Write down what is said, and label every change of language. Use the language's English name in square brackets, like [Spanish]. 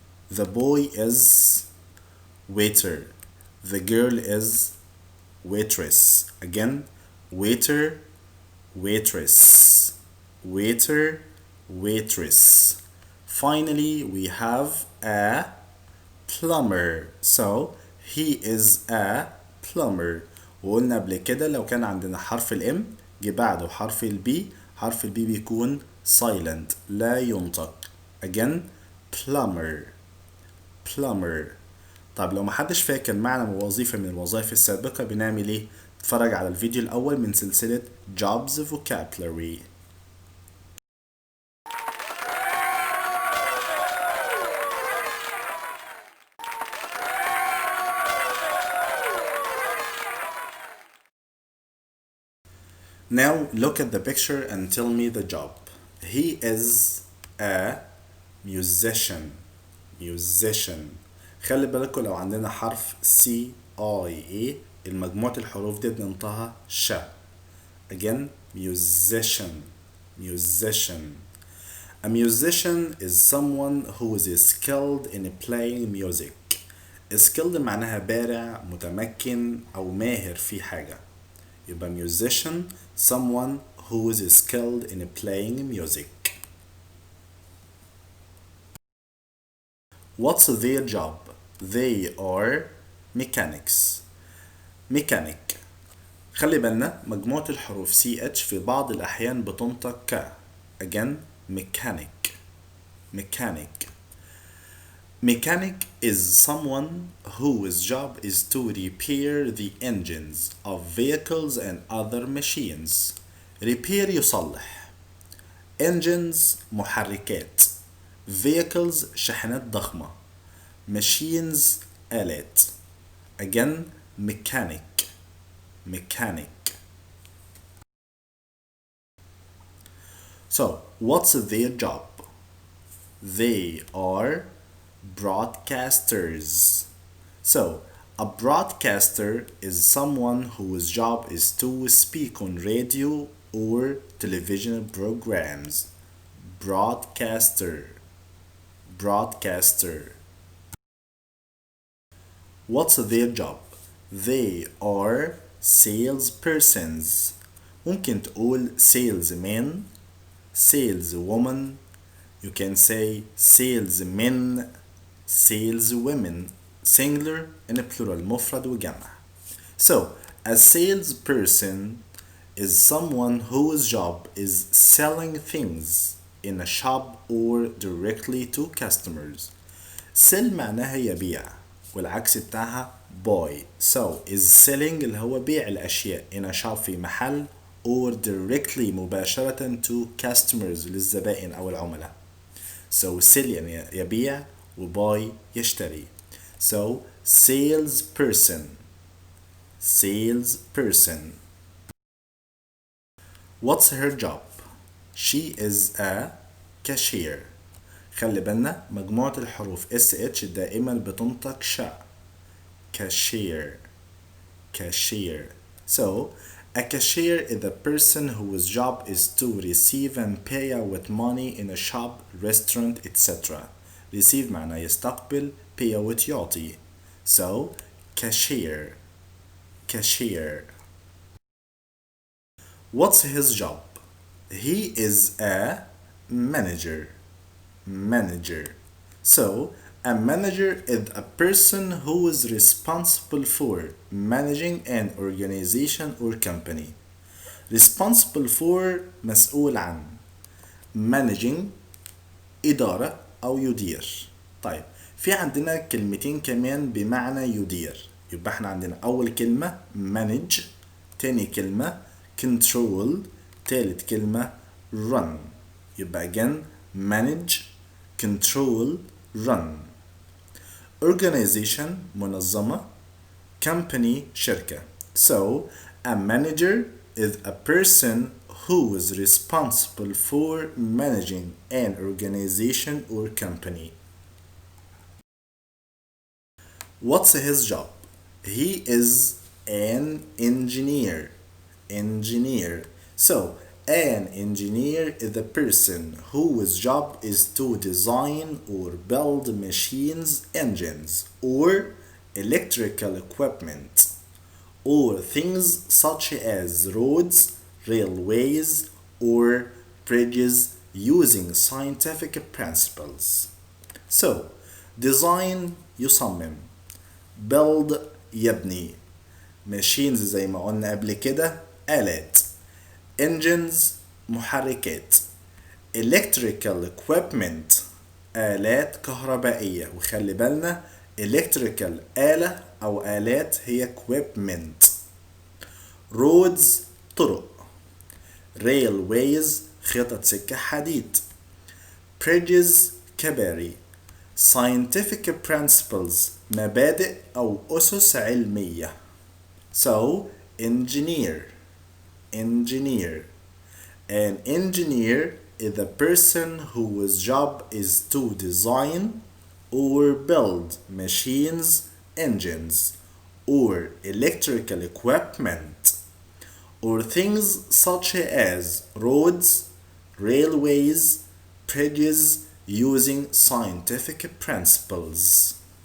[English] The boy is waiter. The girl is waitress. Again, waiter, waitress. Waiter, waitress. Finally, we have a plumber. So, he is a plumber. [Arabic] وقلنا قبل كده لو كان عندنا حرف الام جه بعده حرف البي، حرف البي بيكون silent لا ينطق. [English] Again, plumber. plumber. [Arabic] طب لو محدش فاكر معنى وظيفة من الوظائف السابقة بنعمل ايه؟ اتفرج على الفيديو الأول من سلسلة Jobs Vocabulary. [English] Now look at the picture and tell me the job. He is a musician. musician. [Arabic] خلي بالكوا لو عندنا حرف C I A المجموعة الحروف دي بننطقها ش. [English] Again, musician. musician. A musician is someone who is skilled in playing music. [Arabic] skilled معناها بارع، متمكن أو ماهر في حاجة. يبقى [English] musician, someone who is skilled in playing music. What's their job? They are mechanics. mechanic. [Arabic] خلي بالنا مجموعة الحروف CH في بعض الأحيان بتنطق ك. [English] Again, mechanic. mechanic. Mechanic is someone whose job is to repair the engines of vehicles and other machines. [Arabic] Repair يصلح. Engines محركات. Vehicles شاحنات ضخمة. Machines آلات. [English] Again, mechanic. mechanic. So, what's their job? They are broadcasters. So, a broadcaster is someone whose job is to speak on radio or television programs. Broadcaster. broadcaster. What's their job? They are salespersons. [Arabic] ممكن تقول [English] salesman, saleswoman. You can say salesmen, saleswomen, singular and plural, [Arabic] مفرد وجمع. [English] So, a salesperson is someone whose job is selling things in a shop or directly to customers. [Arabic] sell معناها يبيع والعكس بتاعها buy. [English] So, is selling [Arabic] اللي هو بيع الأشياء [English] in a shop [Arabic] في محل [English] or directly مباشرة to customers [Arabic] للزبائن أو العملاء. [English] So sell [Arabic] يعني يبيع [English] وbuy يشتري. So salesperson salesperson. What's her job? She is a cashier. [Arabic] خلي بالنا مجموعة الحروف SH دائما بتنطق شا. [English] Cashier cashier. So a cashier is a person whose job is to receive and pay out money in a shop, restaurant, etc. [Arabic] receive معناه يستقبل, [English] pay out [Arabic] يعطي. [English] So cashier cashier. What's his job? He is a manager manager. So a manager is a person who is responsible for managing an organization or company. Responsible for [Arabic] مسؤول عن. Managing إدارة أو يدير. طيب في عندنا كلمتين كمان بمعنى يدير. يبقى احنا عندنا أول كلمة manage, تاني كلمة control, تالت كلمة run. يبقى [English] again manage, control, run. [Arabic] Organization منظمة, company شركة. [English] So a manager is a person who is responsible for managing an organization or company. What's his job? He is an engineer engineer. So an engineer is a person whose job is to design or build machines, engines, or electrical equipment, or things such as roads, railways, or bridges using scientific principles. [Arabic] So, design يصمم, build يبني, machines زي ما قلنا قبل كده آلات, engines محركات, [English] electrical equipment [Arabic] آلات كهربائية. وخلي بالنا electrical آلة أو آلات هي equipment. roads طرق, railways خطط سكة حديد, bridges كباري, [English] scientific principles [Arabic] مبادئ أو أسس علمية. [English] So engineer engineer. An engineer is a person whose job is to design or build machines, engines, or electrical equipment, or things such as roads, railways, bridges using scientific principles.